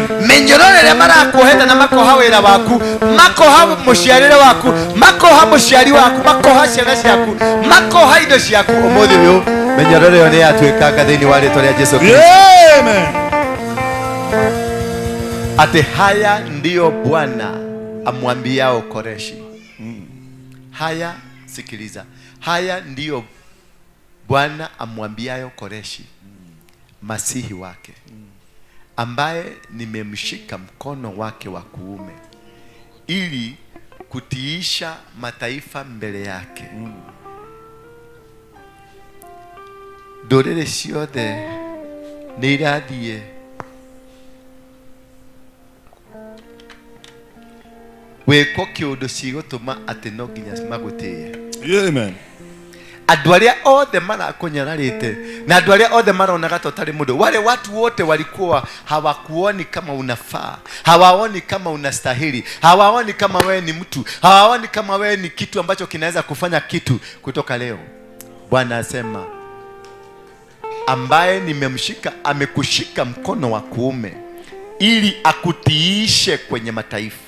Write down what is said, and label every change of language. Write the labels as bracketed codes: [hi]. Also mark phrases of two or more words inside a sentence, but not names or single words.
[ki] Mĩnyororo ĩrĩa marakuohete na makoha wĩra waku, makoha mũciarĩre waku, makoha mũciari waku, makoha ciana ciaku, makoha indo ciaku ũmũthĩ ũyũ menyororo yone atwikaga thini wa rĩtwa rĩa Jesu Kristo. Amen. [sw] Ati haya ndiyo Bwana amwambiao Koreshi. Haya, sikiliza. Haya ndiyo Bwana amwambiayo Koreshi, masihi wake, ambaye nimemshika mkono wake wa kuume ili kutiisha mataifa mbele yake. [ki] Ndũrĩrĩ ciothe nĩ irathiĩ wĩko kĩũndũ cigũtũma atĩ no nginya magũtĩye. Amen. Andũ arĩa othe marakũnyararĩte na andũ arĩa othe maronaga totarĩ mũndũ, [sw] wale watu wote walikuwa hawakuoni kama unafaa, hawaoni kama unastahili, hawaoni kama wewe ni mtu, hawaoni kama wewe ni kitu ambacho kinaweza kufanya kitu. Kutoka leo Bwana asema, ambaye nimemshika, amekushika mkono wa kuume ili akutiishe kwenye mataifa.